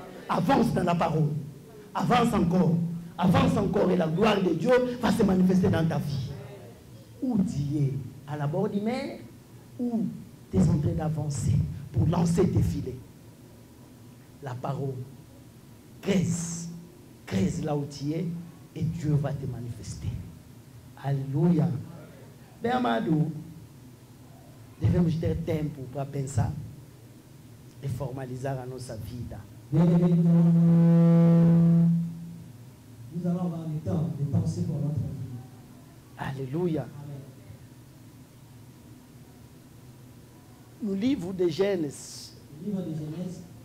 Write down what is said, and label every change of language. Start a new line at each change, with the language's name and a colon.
French: Avance dans la parole. Avance encore et la gloire de Dieu va se manifester dans ta vie. Où tu es? À la bord de mer? Ou tu es en train d'avancer pour lancer tes filets? La parole. Crèse là où tu es et Dieu va te manifester. Alléluia.
Portuguese: Bem amado, devemos ter tempo para pensar e formalizar a nossa vida.
French: Nous allons avoir le temps de penser pour notre vie. Alléluia. Amen.
Portuguese: No livro de Gênesis
French: Le livre de Genèse